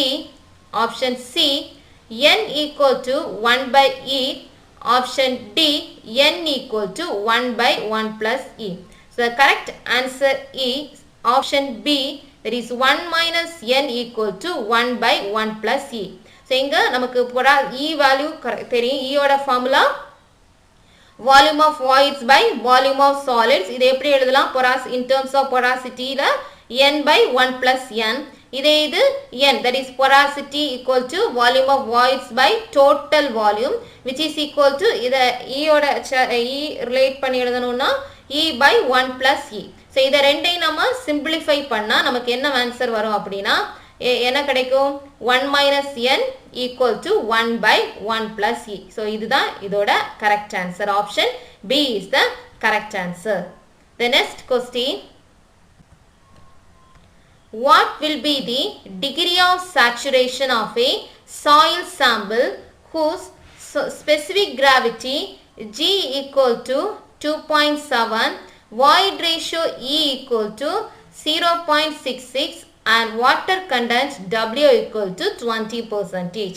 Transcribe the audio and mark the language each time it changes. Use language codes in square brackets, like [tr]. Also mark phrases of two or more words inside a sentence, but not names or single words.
[en] Option C n equal to 1 by e. Option D n equal to 1 by 1 plus e. So the correct answer is option B, that is 1 minus n equal to 1 by 1 plus e. [ta] So இங்க நமக்கு e value தெரியும். [en] e ஓட formula volume of voids by volume of solids. [ta] இது எப்படி எழுதலாம்? [en] in terms of porosity ல n by 1 plus n. [ta] இதே இது [en] n, that is porosity equal to volume of voids by total volume, which is equal to [ta] இத e ஓட e relate பண்ணி எழுதணும்னா [en] e by 1 plus e. [ta] So இத ரெண்டையும் நம்ம simplify பண்ணா நமக்கு என்ன ஆன்சர் வரும் அப்படின்னா என்ன கிடைக்கும்? [en] 1 minus n equal to 1 by 1 plus e. [ta] So இதுதான் இதோட [en] correct answer. Option B is the correct answer. The next question. What will be the degree of saturation of a soil sample whose specific gravity G equal to 2.7, void ratio E equal to 0.66 and water content W equal to 20%.